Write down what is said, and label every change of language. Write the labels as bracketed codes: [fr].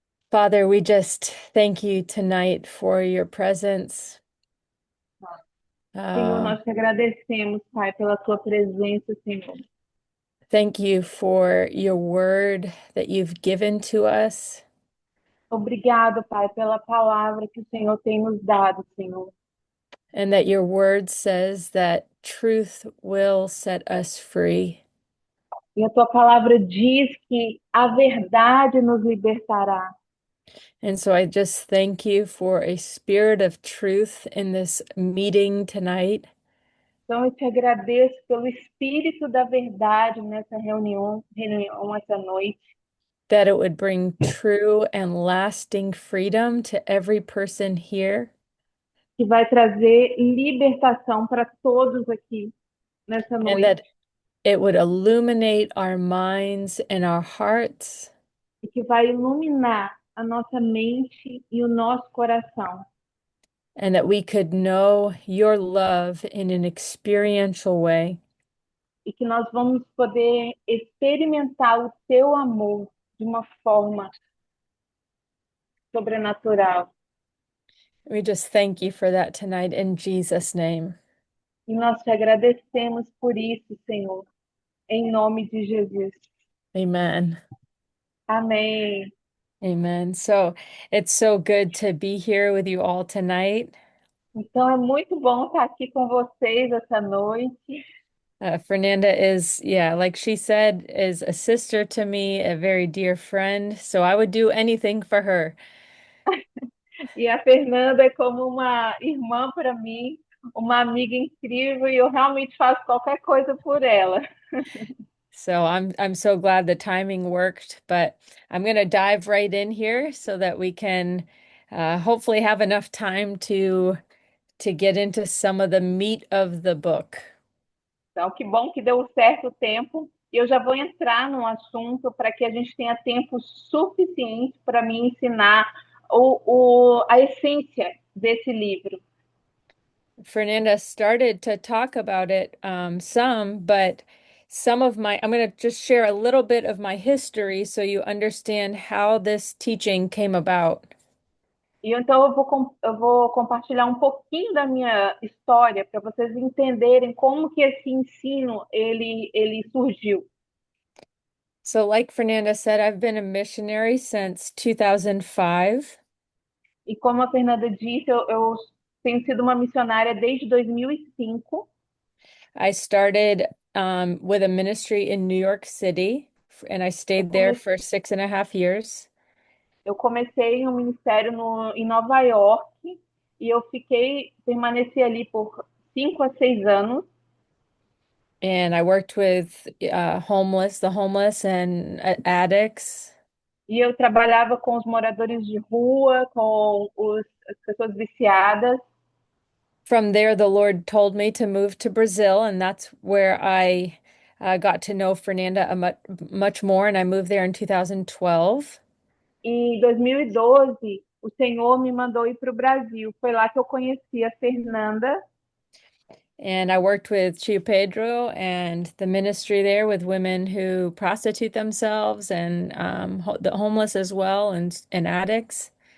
[en] Father, we just thank you tonight for your presence. [pt] Senhor, Uh, nós te agradecemos, Pai, pela tua presença, Senhor. [en] Thank you for your word that you've given to us, [pt] Obrigado, Pai, pela palavra que o Senhor tem nos dado, Senhor. [en] and that your word says that truth will set us free. [pt] E a tua palavra diz que a verdade nos libertará. [en] And so I just thank you for a spirit of truth in this meeting tonight, [pt] Então eu te agradeço pelo espírito da verdade nessa reunião essa noite, [en] that it would bring true and lasting freedom to every person here, [pt] que vai trazer libertação para todos aqui nessa [en] and [pt] noite [en] that it would illuminate our minds and our hearts, [pt] e que vai iluminar a nossa mente e o nosso coração. [en] and that we could know your love in an experiential way. [pt] E que nós vamos poder experimentar o teu amor de uma forma sobrenatural. [en] We just thank you for that tonight in Jesus' name. [pt] E nós te agradecemos por isso, Senhor, em nome de Jesus. [en] Amen. [pt] Amém. [en] Amen. So it's so good to be here with you all tonight. [pt] Então é muito bom estar aqui com vocês essa noite. [en] Fernanda is, yeah, like she said, is a sister to me, a very dear friend. So I would do anything for her. [pt] E a Fernanda é como uma irmã para mim, uma amiga incrível, e eu realmente faço qualquer coisa por ela. [en] So I'm so glad the timing worked, but I'm gonna dive right in here so that we can hopefully have enough time to get into some of the meat of the book. [pt] Então, que bom que deu certo o tempo. E eu já vou entrar no assunto para que a gente tenha tempo suficiente para me ensinar a essência desse livro. [en] Fernanda started to talk about it some, but I'm going to just share a little bit of my history so you understand how this teaching came about. [pt] E então eu vou compartilhar um pouquinho da minha história para vocês entenderem como que esse ensino ele surgiu. [en] So, like Fernanda said, I've been a missionary since 2005. [pt] E como a Fernanda disse, eu tenho sido uma missionária desde 2005. [en] I started with a ministry in New York City, and I [pt] Eu [en] stayed there [pt] comecei, [en] for 6.5 years. [pt] eu comecei um ministério em Nova York e permaneci ali por 5 a 6 anos. [en] And I worked with the homeless and addicts. [pt] E eu trabalhava com os moradores de rua, as pessoas viciadas. [en] From there, the Lord told me to move to Brazil, and that's where I got to know Fernanda much more. And I moved there in 2012. [pt] E em 2012, o Senhor me mandou ir para o Brasil. Foi lá que eu conheci a Fernanda. [en] And I worked with Tio Pedro and the ministry there with women who prostitute themselves and the homeless as well and addicts.